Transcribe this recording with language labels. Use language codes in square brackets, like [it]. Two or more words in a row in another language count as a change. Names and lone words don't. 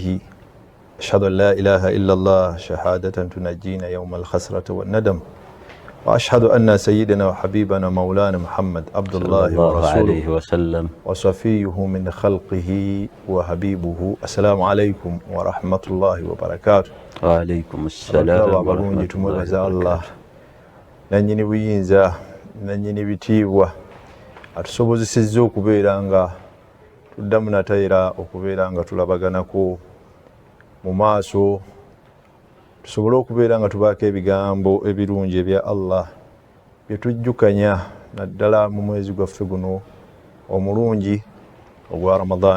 [ar] أشهد أن لا إله إلا الله شهادة تنجينا يوم الخسرة والندم. وأشهد أن سيدنا وحبيبنا مولانا محمد عبد الله ورسوله وسلم وصفيه من خلقه وحبيبه. السلام عليكم ورحمة الله وبركاته. وعليكم السلام ورحمة الله وبركاته. [lg] Nanyini buyinza nanyini bitiibwa atusobozesezza okubeera nga tuddamu natayira okubeera nga tulabaganako mu maaso tusobole okubeera nga tubaako ebigambo ebirungi ebya Allah byetujjukanya naddala mu mwezi gwaffe guno omulungi ogwa Ramadan.